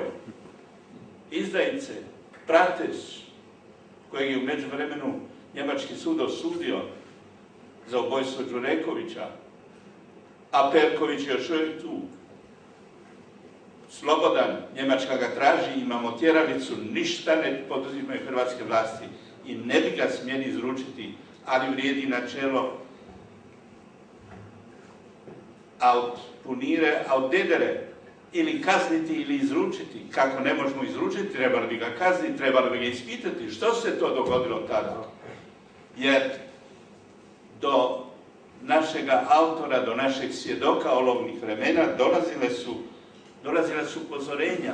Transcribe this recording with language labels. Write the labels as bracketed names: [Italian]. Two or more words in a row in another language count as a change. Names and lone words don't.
[Croatian] Izdajice, Prates, kojeg je u međuvremenu njemački sud osudio za ubojstvo Đurekovića, a Perković je još uvijek tu. Slobodan, Njemačka ga traži, imamo tjeralicu, ništa ne poduzimaju hrvatske vlasti i ne bi ga smjeli izručiti, ali vrijedi načelo [Latin] aut punire, aut dedere, [Croatian] ili kazniti ili izručiti. Kako ne možemo izručiti, trebali bi ga kazniti, trebali bi ga ispitati. Što se to dogodilo tada? Jer do našega autora, do našeg svjedoka olovnih vremena dolazile su upozorenja.